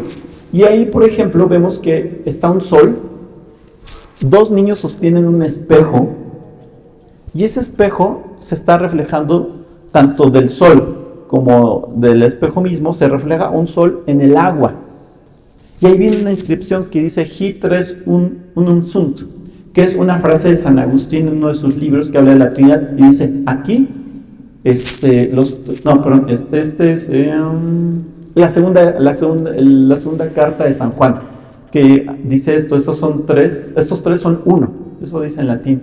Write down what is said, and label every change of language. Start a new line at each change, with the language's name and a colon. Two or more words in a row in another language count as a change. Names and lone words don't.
Spanish: Y ahí, por ejemplo, vemos que está un sol, 2 niños sostienen un espejo, y ese espejo se está reflejando tanto del sol como del espejo mismo, se refleja un sol en el agua. Y ahí viene una inscripción que dice
Latin: Hic tres unum sunt,
Spanish: que es una frase de San Agustín en uno de sus libros que habla de la Trinidad, y dice, aquí, es la segunda carta de San Juan, que dice estos 3 son uno, eso dice en latín.